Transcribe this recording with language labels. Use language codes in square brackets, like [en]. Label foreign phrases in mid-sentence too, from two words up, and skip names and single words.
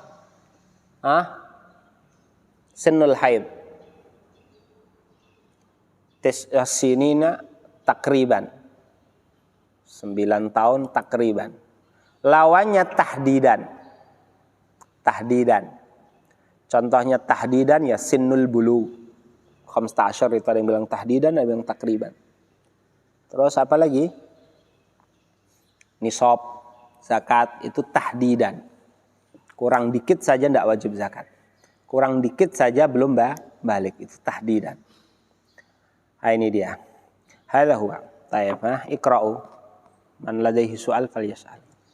[ar] Sinul haid. Sinina takriban. [id] 9 tahun takriban. Lawannya tahdidan. Tahdidan. Contohnya tahdidan ya [ar] sinnul bulu. [id] 15 itu ada yang bilang tahdidan, ada yang bilang takriban. Terus apa lagi? Nisab, zakat itu tahdidan. Kurang dikit saja tidak wajib zakat. Kurang dikit saja belum balik, itu tahdidan. Nah, ini dia. [ar] Hadza huwa. Tayyib, iqra'u. Man ladaihi su'al falyas'al.